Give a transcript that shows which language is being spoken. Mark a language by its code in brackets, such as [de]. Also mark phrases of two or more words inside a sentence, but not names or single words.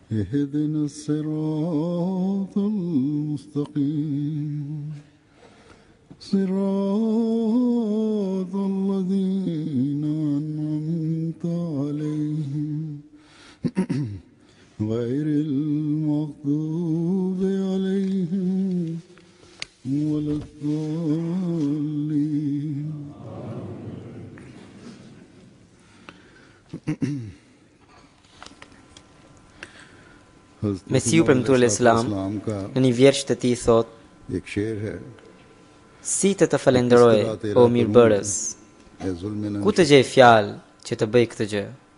[ar] اهدنا الصراط المستقيم صراط الذين أنعمت عليهم غير المغضوب عليهم ولا الضالين. [sq] Mesiu premtuar Islam në një vjersh të tij thot: [ur] ایک شعر ہے [sq] Si të falenderoj o mirëbërës, ku të gjej fjalë që të bëj këtë gjë?